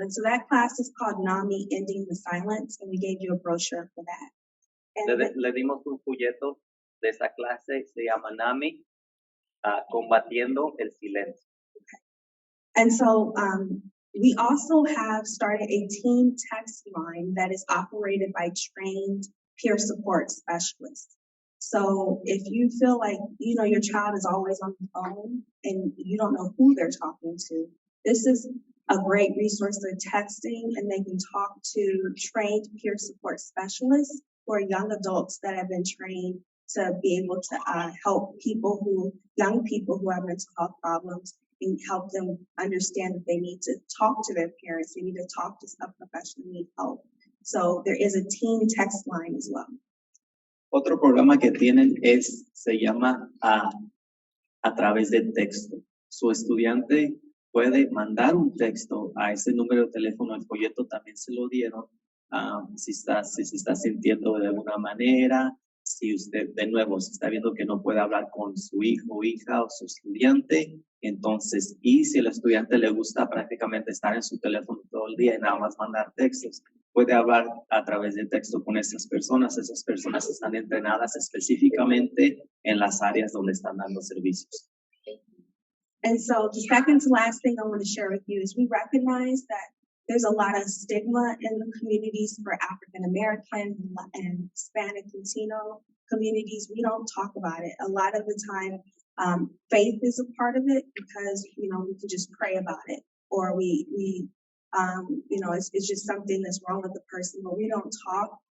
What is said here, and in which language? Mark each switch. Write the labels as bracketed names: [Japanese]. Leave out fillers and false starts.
[English] And so that class is called NAMI, Ending the Silence, and we gave you a brochure for that. [Spanish] Le dimos un folleto de esa clase, se llama NAMI, Combatiendo el Silencio. [English] And so we also have started a teen text line that is operated by trained peer support specialists. So if you feel like, your child is always on the phone and you don't know who they're talking to, this is a great resource. They're texting and they can talk to trained peer support specialists or young adults that have been trained to be able to help young people who have mental health problems and help them understand that they need to talk to their parents, they need to talk to a professional, need help. So there is a teen text line as well. [Spanish] Otro programa que tienen se llama a través de texto. Su estudiante puede mandar un texto a ese número de teléfono, el folleto también se lo dieron, si se está sintiendo de alguna manera, si usted de nuevo se está viendo que no puede hablar con su hijo, hija o su estudiante, entonces, y si el estudiante le gusta prácticamente estar en su teléfono todo el día y nada más mandar textos, puede hablar a través de texto con esas personas están entrenadas específicamente en las áreas donde están dando servicios. [English] And so the second to last thing I want to share with you is we recognize that there's a lot of stigma in the communities for African American and Hispanic Latino communities. We don't talk about it. A lot of the time, faith is a part of it because, we can just pray about it, or it's just something that's wrong with the person, but we don't talk.